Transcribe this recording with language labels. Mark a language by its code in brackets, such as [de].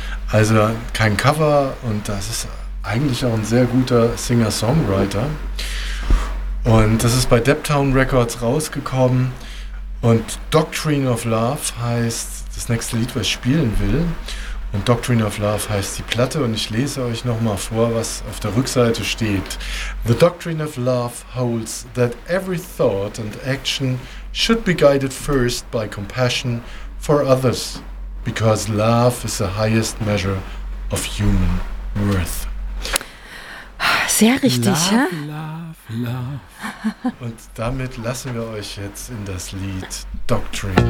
[de] Also kein Cover und das ist eigentlich auch ein sehr guter Singer-Songwriter. Und das ist bei Deptown Records rausgekommen. Und Doctrine of Love heißt das nächste Lied, was ich spielen will. Und Doctrine of Love heißt die Platte und ich lese euch nochmal vor, was auf der Rückseite steht. [en] The Doctrine of Love holds that every thought and action should be guided first by compassion for others, because love is the highest measure of human worth. [de] Sehr richtig, [en] love, [de] ja? [en] Love. [de] Und damit lassen wir euch jetzt in das Lied Doctrine.